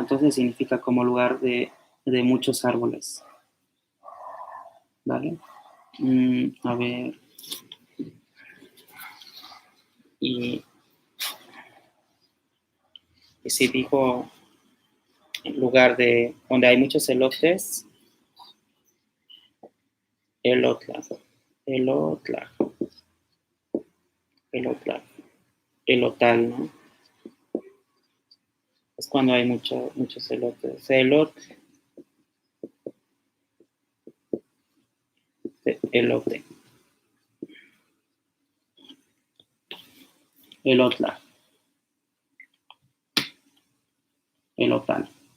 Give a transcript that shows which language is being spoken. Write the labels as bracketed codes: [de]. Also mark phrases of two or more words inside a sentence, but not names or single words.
[es] Entonces significa como lugar de muchos árboles, ¿vale? A ver, y si dijo lugar de donde hay muchos elotes, elotla, elotla, elotla, elotal, ¿no? Es cuando hay muchos elotes. Elote, elotla, elotal.